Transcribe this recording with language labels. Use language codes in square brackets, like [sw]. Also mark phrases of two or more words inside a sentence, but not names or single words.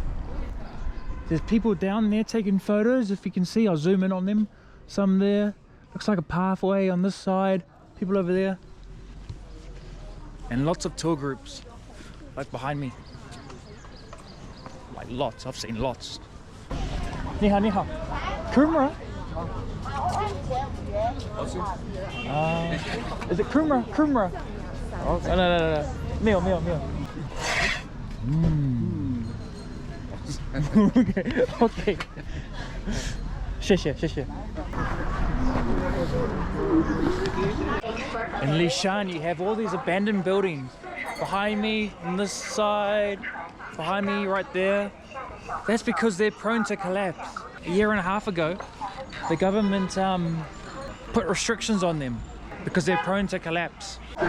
[en] There's people down there taking photos. If you can see, I'll zoom in on them. Some there. Looks like a pathway on this side. People over there. And lots of tour groups. Like behind me. Like lots. I've seen lots. [zh] 你好，你好。 [en] Kumra? Is it Kumra? Kumra? Oh, no. [zh] 没有。Okay. [en] 谢谢。In Lishan, you have all these abandoned buildings. Behind me, on this side, behind me, right there. That's because they're prone to collapse. A year and a half ago, the government put restrictions on them because they're prone to collapse.